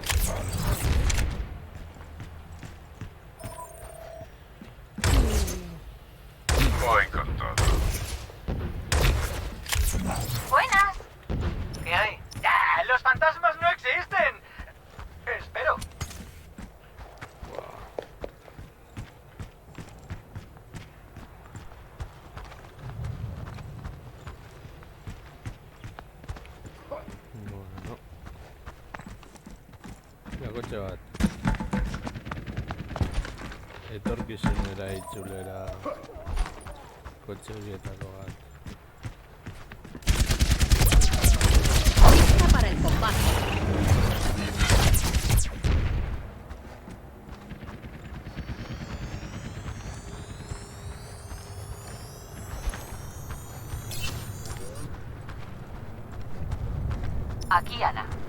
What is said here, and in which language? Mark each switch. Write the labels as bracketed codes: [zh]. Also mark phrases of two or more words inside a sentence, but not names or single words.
[es] Voy con todo. Buenas. ¿Qué hay? ¡Ah! ¡Los fantasmas no existen! Espero. Bueno. [eu] Kotxe bat. Etorkizunera itzulera kotxe horietako bat. [es] Lista para el combate. Aquí, Ana.